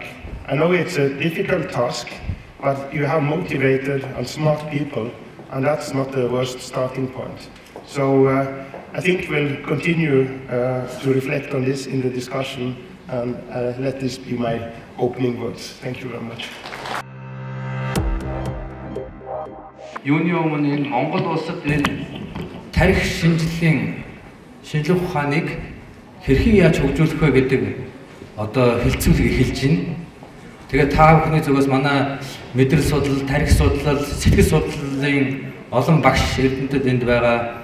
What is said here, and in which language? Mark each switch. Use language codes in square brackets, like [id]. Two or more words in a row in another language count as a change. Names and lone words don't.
[en] I know it's a difficult task, but you have motivated and smart people, and that's not the worst starting point. So I think we'll continue to reflect on this in the discussion, and let this be my opening words. Thank you very much. [mn] Юуны өмнө энэ Монгол улсад энэ тарих шинжилгээ ухааныг хэрхэн яаж хөгжүүлэх вэ гэдэг одоо хилцүүлэг эхэлж байна. Тэгээд та бүхний зүгээс манай мэдрэл судлал, тарих судлал, сэтгэл судлалын олон багш эрдэмтэд энд байгаа.